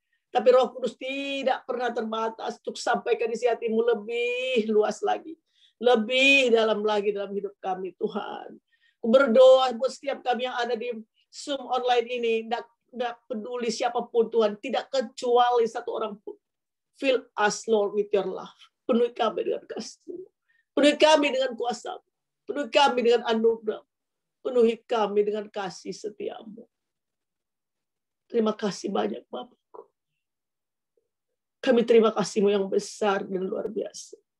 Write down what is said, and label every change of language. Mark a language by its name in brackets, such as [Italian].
[Indonesian] Tapi Roh Kudus tidak pernah terbatas untuk sampaikan isi hatimu lebih luas lagi. Lebih dalam lagi dalam hidup kami Tuhan. Aku berdoa buat setiap kami yang ada di Zoom online ini. Tidak peduli siapapun Tuhan. Tidak kecuali satu orang pun. [English] Fill us Lord with your love. [Indonesian] Penuhi kami dengan kasih. Penuhi kami dengan kuasa. Penuhi kami dengan anugerah. Penuhi kami dengan kasih setiamu. Terima kasih banyak Bapakku. Kami terima kasih-Mu yang besar dan luar biasa.